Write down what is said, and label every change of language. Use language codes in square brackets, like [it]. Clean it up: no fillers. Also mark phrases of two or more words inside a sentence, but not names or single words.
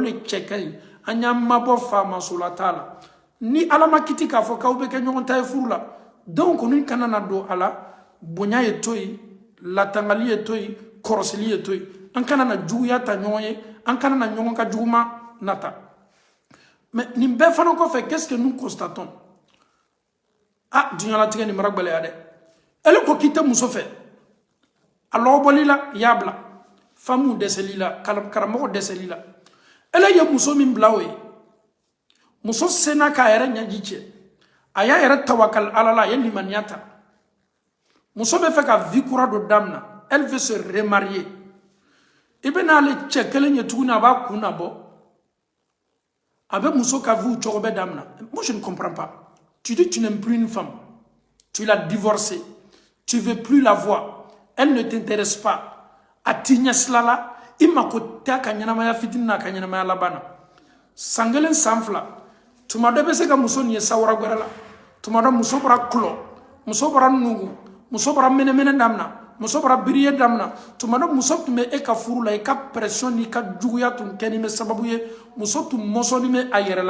[bm] le cɛ ka ɲi an y'an mabɔ faamasola t'a la ni ala ma kiti k'a fɔ k'aw bɛ kɛ ɲɔgɔn ta ye furu la denw kɔni kana na don a la bonya ye to yen latangali ye to yen kɔrɔsili ye to yen an kana na juguya ta ɲɔgɔn ye an kana na ɲɔgɔn ka juguma nata mais nin bɛɛ fana kɔfɛ [fr] qu'est-ce que nous constatons [bm] duɲalatigɛ nin mara gbɛlɛya dɛ ele ko k'i tɛ muso fɛ a lɔgɔbɔli la i y'a bila famu dɛsɛli la karamɔgɔ dɛsɛli la ele ye muso min bila o ye muso senna k'a yɛrɛ ɲɛji cɛ a y'a yɛrɛ tawakal ala la a ye limaniya ta muso bɛ fɛ ka vie kura dɔ damina [fr] elle veut se remarier [bm] i bɛ n'ale cɛ kelen ye tuguni a b'a kun na bɔ a bɛ muso ka vie cogo bɛ damina [fr] moi je ne comprends pas tu dis tu n'aimes plus une femme tu l'as divorcée tu veux plus la voir elle ne t'intéresse pas [bm] a t'i ɲɛsila la i mako tɛ a ka ɲɛnamaya fitinin n'a ka ɲɛnamaya laban na san kelen san fila tuma dɔ bɛ se ka muso nin ye sawura gwɛrɛ la tuma dɔ muso bɔra kulɔ muso bɔra nugu muso bɔra mɛnɛmɛnɛ damina muso bɔra biriye damina tuma dɔ muso tun bɛ e ka furu la i ka pression n'i ka juguya tun kɛni bɛ sababu ye muso tun mɔsɔnni bɛ a yɛrɛ